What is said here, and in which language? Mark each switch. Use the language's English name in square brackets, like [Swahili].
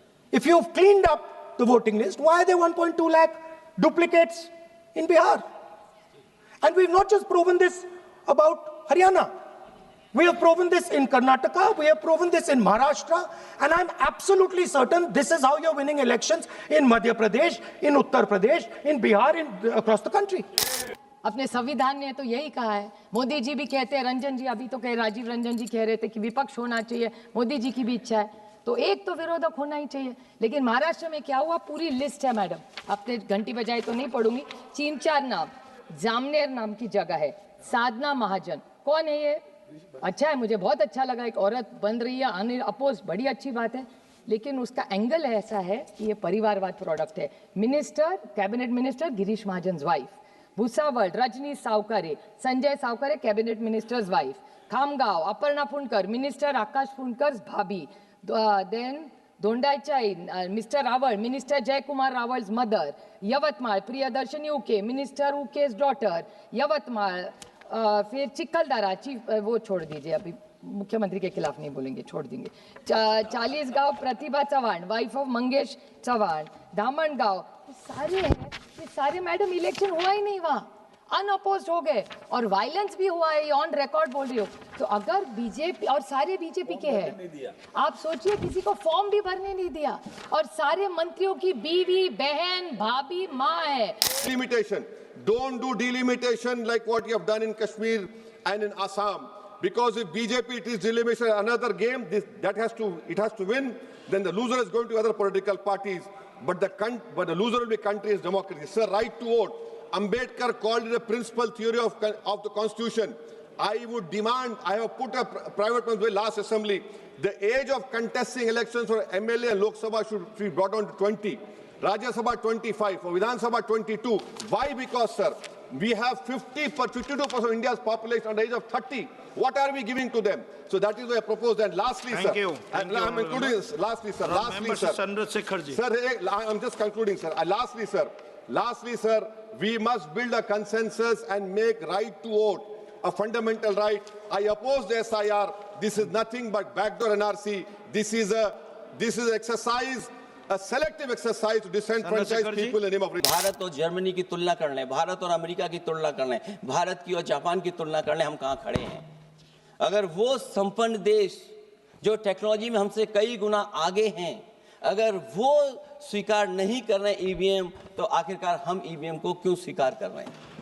[English] If you've cleaned up the voting list, why are there 1.2 lakh duplicates in Bihar? And we've not just proven this about Haryana. We have proven this in Karnataka, we have proven this in Maharashtra, and I'm absolutely certain this is how you're winning elections in Madhya Pradesh, in Uttar Pradesh, in Bihar, across the country. [Hindi] अपने संविधान ने तो यही कहा है. मोदी जी भी कहते हैं, रंजन जी अभी तो कहे, राजीव रंजन जी कह रहे थे कि विपक्ष होना चाहिए, मोदी जी की भी इच्छा है, तो एक तो विरोधक होना ही चाहिए. लेकिन महाराष्ट्र में क्या हुआ, पूरी लिस्ट है मैडम, आपने घंटी बजाई तो नहीं पढ़ूंगी. 3-4 नाम, जामनेर नाम की जगह है, साधना महाजन, कौन है ये? अच्छा है, मुझे बहुत अच्छा लगा, एक औरत बन रही है अनिल अपोज, बड़ी अच्छी बात है. लेकिन उसका एंगल ऐसा है कि ये परिवारवाद प्रोडक्ट है. [English] Minister, cabinet minister Girish Mahajan wife. Bhusawal Rajni Sawkare, Sanjay Sawkare cabinet ministers wife. [Hindi] Khamgaon Aparna Fundkar, minister आकाश फुंडकर भाभी. [English] Then Dondaicha mister Rawal, minister Jaykumar Rawal's mother. Yavatmal Priyadarshini Uke, minister Uke's daughter. [Hindi] यवतमाळ. फिर चिखलदरा चीफ, वो छोड़ दीजिए, अभी मुख्यमंत्री के खिलाफ नहीं बोलेंगे, छोड़ देंगे. [English] 40 गांव Pratibha Chavan, wife of Mangesh Chavan. [Hindi] धामणगांव, सारे हैं, ये सारे मैडम इलेक्शन हुआ ही नहीं वहाँ, अनअपोज्ड हो गए, और वायलेंस भी हुआ है, ऑन रिकॉर्ड बोल रही हो. तो अगर बीजेपी, और सारे बीजेपी के हैं, आप सोचिए किसी को फॉर्म भी भरने नहीं दिया, और सारे मंत्रियों की बीवी, बहन, भाभी, माँ है. [English] Delimitation. Don't do delimitation like what you have done in Kashmir and in Assam. Because if BJP it is delimitation, another game, it has to win, then the loser is going to other political parties. But the loser will be country's democracy. Sir, right to vote. Ambedkar called it a principal theory of the Constitution. I would demand, I have put a private bill last assembly, the age of contesting elections for MLA and Lok Sabha should be brought down to 20. Rajya Sabha 25, for Vidhan Sabha 22. Why? Because, sir, we have 52% of India's population under the age of 30. What are we giving to them? So that is why I propose. And lastly, Thank sir, you. and Thank you, I'm including this. Lastly, sir. Member Chandrasekhar ji. Sir, I'm just concluding, sir. Lastly, sir, we must build a consensus and make right to vote a fundamental right. I oppose the SIR. This is nothing but backdoor NRC. This is exercise, a selective exercise to disenfranchise people in the name of freedom. [Hindi] Bharat और Germany की तुलना कर लें, भारत और America की तुलना कर लें, भारत की और जापान की तुलना कर लें, हम कहाँ खड़े हैं? अगर वो संपन्न देश जो टेक्नोलॉजी में हमसे कई गुना आगे हैं, अगर वो स्वीकार नहीं कर रहे ईवीएम, तो आखिरकार हम ईवीएम को क्यों स्वीकार कर रहे हैं?